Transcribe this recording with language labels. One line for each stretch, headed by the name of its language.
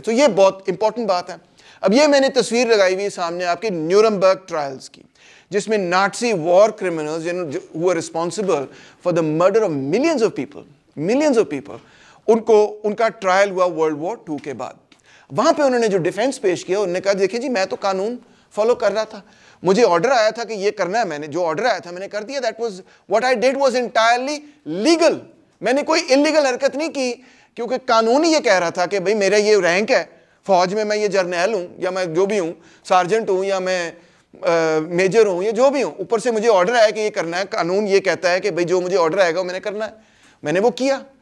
Urdu: تو یہ بہت امپورٹنٹ بات ہے. اب یہ میں نے تصویر لگائی ہوئی سامنے آپ کے نیورمبرگ ٹرائلز کی, جس میں Nazi war criminals
English: who are responsible for the murder of millions of people,
Urdu: ان کا ٹرائل ہوا ورلڈ وار 2 کے بعد. وہاں پہ انہوں نے جو ڈیفینس پیش کیا, انہوں نے کہا دیکھیں جی میں تو قانون فالو کر رہا تھا, مجھے آرڈر آیا تھا کہ یہ کرنا ہے, میں نے جو آرڈر آیا تھا میں نے کر دیا.
English: what I did was entirely legal.
Urdu: میں نے کوئی انلیگل حرکت نہیں کی, کیونکہ قانون ہی یہ کہہ رہا تھا کہ بھئی میرا یہ رینک ہے فوج میں یہ جرنیل ہوں یا میں جو بھی ہوں, سارجنٹ ہوں یا میں میجر ہوں یا جو بھی ہوں, اوپر سے مجھے آرڈر آیا کہ یہ کرنا ہے. قانون یہ کہتا ہے کہ بھئی جو مجھے آرڈر آئے گا وہ میں نے کرنا ہے, میں نے وہ کیا.